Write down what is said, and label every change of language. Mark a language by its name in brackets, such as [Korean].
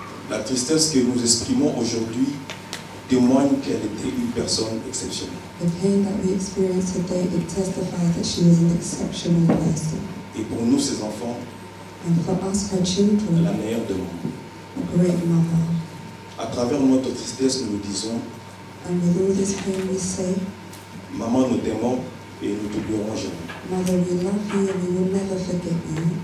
[French] La tristesse que nous exprimons aujourd'hui témoigne qu'elle était une personne exceptionnelle. [English] The pain that we experience today, it testifies that she was an exceptional person. [French] Et pour nous, ses enfants, [English] and for us, her children, [French] la meilleure de nous. [English] A great mother. [French] À travers notre tristesse, nous disons, [English] and with all this pain we say, [French] Maman, nous t'aimons et nous ne t'oublierons jamais. [English] Mother, we love you and we will never forget you.